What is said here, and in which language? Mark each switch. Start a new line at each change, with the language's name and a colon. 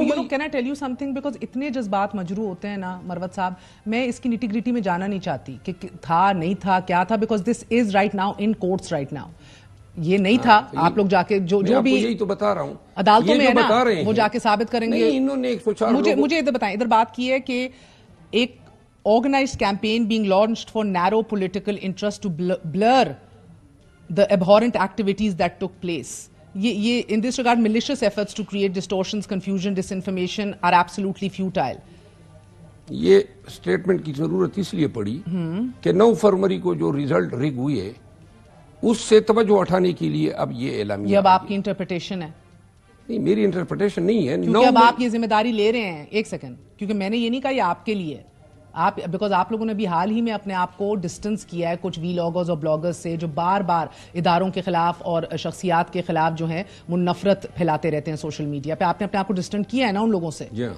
English: can I tell you some thing,
Urdu: because اتنے جذبات مجروح ہوتے ہیں نا مروت صاحب، میں اس کی نیٹی گریٹی میں جانا نہیں چاہتی کہ تھا نہیں تھا کیا تھا،
English: Because this is right now in courts right now.
Urdu: یہ نہیں تھا، آپ لوگ جا کے جو بھی یہی تو بتا رہا ہوں عدالتوں میں ہے نا وہ جا کے ثابت کریں گے۔ انہوں نے مجھے ادھر بتائیں، ادھر بات کی ہے کہ ایک
English: organized campaign being launched for narrow political interest to blur the abhorrent activities that took place. In this regard, malicious efforts to create distortions, confusion, disinformation are absolutely futile.
Urdu: یہ سٹیٹمنٹ کی ضرورت اس لیے پڑی کہ 9 فروری کو جو ریزلٹ ریگ ہوئی ہے اس سے توجہ اٹھانے کے لیے اب یہ اعلامیہ۔ یہ اب آپ کی انٹرپریٹیشن ہے؟ نہیں، میری انٹرپریٹیشن نہیں ہے، کیونکہ اب آپ یہ ذمہ داری لے رہے ہیں۔ ایک سیکنڈ، کیونکہ میں نے یہ نہیں کہا یہ آپ کے لیے، آپ بیکاز آپ لوگوں نے بھی حال ہی میں اپنے آپ کو ڈسٹنس کیا ہے کچھ ویلاگرز اور بلاگرز سے جو بار بار اداروں کے خلاف اور شخصیات کے خلاف جو ہیں وہ نفرت پھیلاتے رہتے ہیں سوشل میڈیا پہ۔ آپ نے اپنے آپ کو ڈسٹنٹ کیا ہے نا ان لوگوں سے،